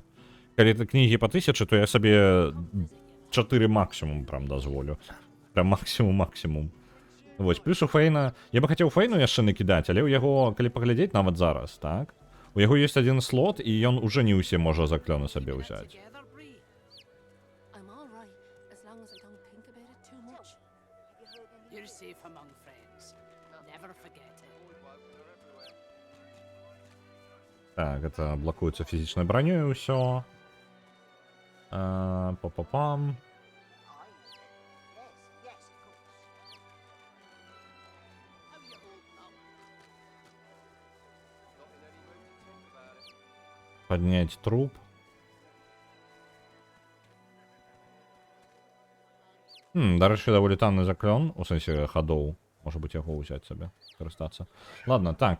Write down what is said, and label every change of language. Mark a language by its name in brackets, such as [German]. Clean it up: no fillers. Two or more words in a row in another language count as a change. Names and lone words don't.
[Belarusian] Калі это кнігі па 1000, то я сабе 4 максімум прям дазволю. Прям максімум. Вось, плюс у Фейна... Я бы хацеў Фейну яшчэ накідаць, але ў яго, калі паглядзець нават зараз, так? У яго ёсць адзін слот, і ён уже не ўсе можа заклёны сабе ўзяць. [English] Together, Bree. I'm all right as long as I don't think about it too much. You're safe among friends. Never forget it. [Belarusian] Так, это блокуецца фізічнай бранёй ўсё. Па-па-пам. [English] How you holding up? [Belarusian] Падняць труп. Дарэчы, даволі танны заклён, у сэнсе хадоў. Можа быць, яго ўзяць сабе, скарыстацца. Ладно, так.